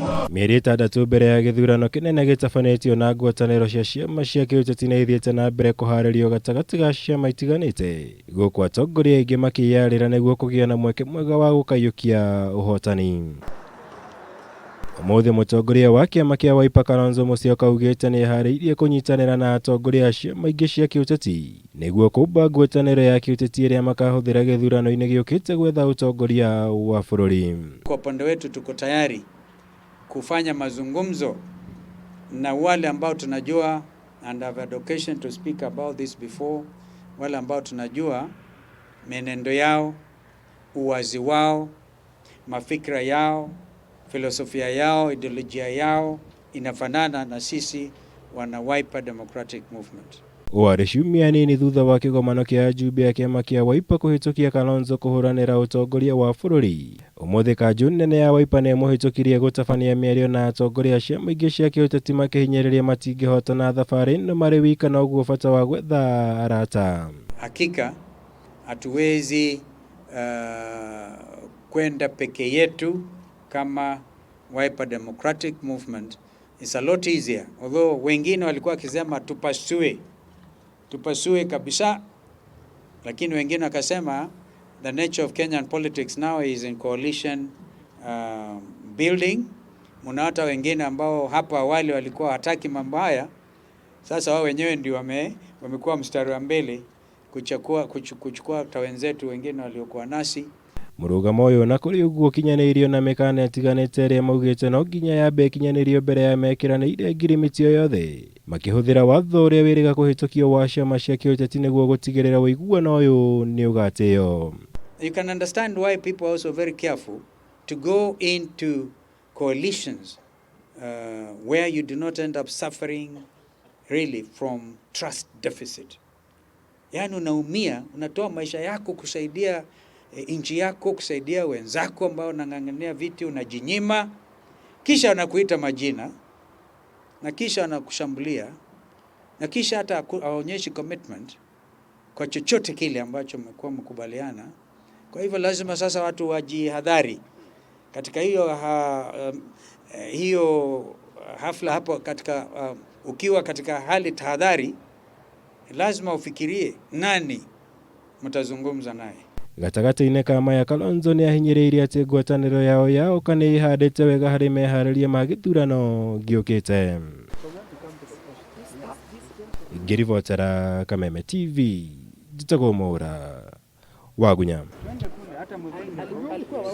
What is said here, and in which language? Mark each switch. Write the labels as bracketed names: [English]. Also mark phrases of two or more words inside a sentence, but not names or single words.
[Kikuyu] Mĩeri ĩtandatũ mbere ya githurano kinene gĩtabanĩtio na ngwataniro cia ciama cia kiuteti nĩ ithiĩte na mbere kũharĩrio gatagatĩ ga ciama itiganĩte gũkũ atongoria aingĩ makĩyarĩra nĩguo kũgĩa na mweke mwega wa gũkaiũkia ũhotani. Ũmũthĩ mũtongoria wa kiama kĩa Wiper Kalonzo Musyoka augite niehariirie kunyitanira na atongoria a ciama ingĩ cia kiuteti nĩguo kuumba ngwataniro ya kiuteti ĩrĩa makahũthĩra githurano-ini giũkĩte gwetha utongoria wa bũrũri. [Swahili] Kwa upande wetu tuko tayari kufanya mazungumzo na wale ambao tunajua, [English] and I've had occasion to speak about this before, [Swahili] wale ambao tunajua menendo yao, uwazi wao, mafikra yao, filosofia yao, ideolojia yao inafanana na sisi wana Wiper Democratic Movement. [Kikuyu] Warĩ ciumia nini thutha wa kĩgomano kĩa ajumbe a kĩama kĩa Wiper kũhĩtũkia Kalonzo kũhũranĩra ũtongoria wa bũrũri. Ũmũthĩ kanju nene ya Wiper nĩ mũhĩtũkirie gũtabania mĩario na atongoria a ciama ingĩ cia kĩũteti makihinyiriria matingohota na thabarĩ ĩno marĩ wika na ũguo bata wa gwetha arata. [Swahili] Hakika hatuwezi kwenda peke yetu kama Wiper Democratic Movement. [English] It's a lot easier, although [Swahili] wengine walikuwa wakisema tupasue kabisa, lakini wengine wakasema [English] the nature of Kenyan politics now is in coalition building. [Swahili] Muna hata wengine ambao hapo awali walikuwa hataki mambo haya, sasa wao wenyewe ndio wamekuwa mstari wa mbele kuchukua wenzetu wengine waliokuwa nasi. [Kikuyu] Mũrũgamo ũyũ na kũrĩ ũguo kinyanĩirio na mĩkana ĩtiganĩte ĩrĩa maugĩte no nginya yambe kinyanĩirio mbere ya mekiranĩire ngirimiti yothe makĩhũthĩra watho ũrĩa wĩrĩga kũhĩtũkio wa ciama cia kiuteti nĩguo gũtigĩrĩra ũiguano ũyũ nĩ ũgatĩo. [English] You can understand why people are also very careful to go into coalitions where you do not end up suffering really from trust deficit. [Swahili] Yani unaumia, unatoa maisha yako kusaidia nchi yako, kusaidia wenzako ambao unang'ang'ania viti, unajinyima, kisha wanakuita majina, na kisha wanakushambulia, na kisha hata hawaonyeshi commitment kwa chochote kile ambacho mmekuwa mkubaliana. Kwa hivyo lazima sasa watu wajihadhari katika hiyo hafla hapo, katika ukiwa katika hali tahadhari, lazima ufikirie nani mtazungumza naye. [Kikuyu] Gatagatĩ-inĩ ka maya Kalonzo niahinyiriirie atĩ ngwatanĩro yao nĩ ĩhandĩte wega harĩ meharĩria ma gĩthurano giũkĩte. Ngĩribotera Kameme TV, njĩtagwo Mwaura wa Gunya.